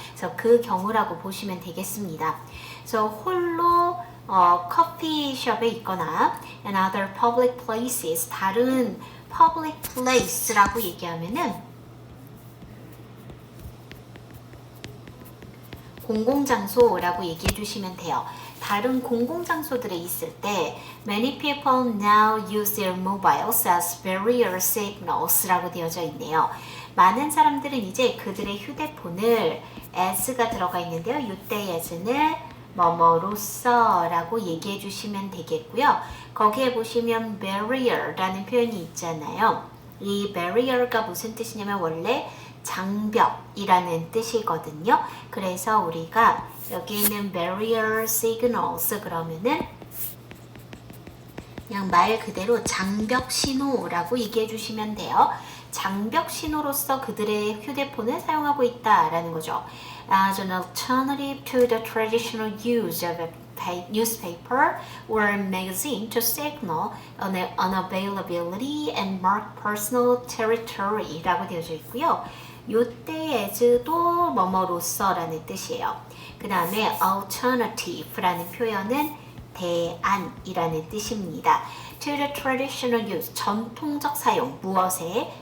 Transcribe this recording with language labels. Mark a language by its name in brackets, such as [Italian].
[Korean] 그래서 그 경우라고 보시면 되겠습니다. 그래서 홀로 커피숍에 있거나 [English] and other public places, [Korean] 다른 public place라고 얘기하면은 공공장소라고 얘기해 주시면 돼요. 다른 공공장소들에 있을 때 [English] many people now use their mobiles as barrier signals [Korean] 라고 되어져 있네요. 많은 사람들은 이제 그들의 휴대폰을 as가 들어가 있는데요. 이때 as는 뭐뭐로써 라고 얘기해 주시면 되겠고요. 거기에 보시면 barrier라는 표현이 있잖아요. 이 barrier가 무슨 뜻이냐면 원래 장벽이라는 뜻이거든요. 그래서 우리가 여기 있는 barrier signals 그러면은 그냥 말 그대로 장벽 신호라고 얘기해 주시면 돼요. 장벽 신호로서 그들의 휴대폰을 사용하고 있다라는 거죠. [English] As an alternative to the traditional use of a newspaper or magazine to signal unavailability and mark personal territory [Korean] 라고 되어져 있고요. 요때 as도 뭐뭐로서라는 뜻이에요. 그 다음에 alternative라는 표현은 대안이라는 뜻입니다. [English] To the traditional use, [Korean] 전통적 사용, 무엇에?